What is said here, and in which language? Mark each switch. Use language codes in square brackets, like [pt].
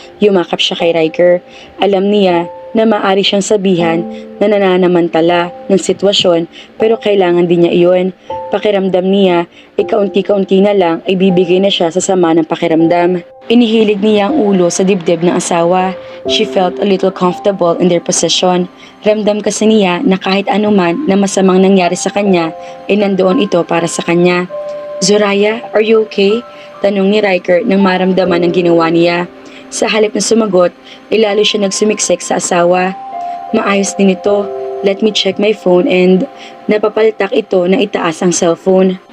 [tl] Yumakap siya kay Riker. Alam niya na maaari siyang sabihan na nananamantala ng sitwasyon pero kailangan din niya iyon. Pakiramdam niya ay kaunti-kaunti na lang ay bibigay na siya sa sama ng pakiramdam. Inihilig niya ang ulo sa dibdib ng asawa. [en] She felt a little comfortable in their possession. [tl] Ramdam kasi niya na kahit anuman na masamang nangyari sa kanya ay nandoon ito para sa kanya. Zoraya, [en] are you okay? [tl] Tanong ni Riker nang maramdaman ang ginawa niya. Sa halip na sumagot, ay lalo siya nagsumiksik sa asawa. Maayos din ito. [en] Let me check my phone and [tl] napapalitak ito na itaas ang cellphone.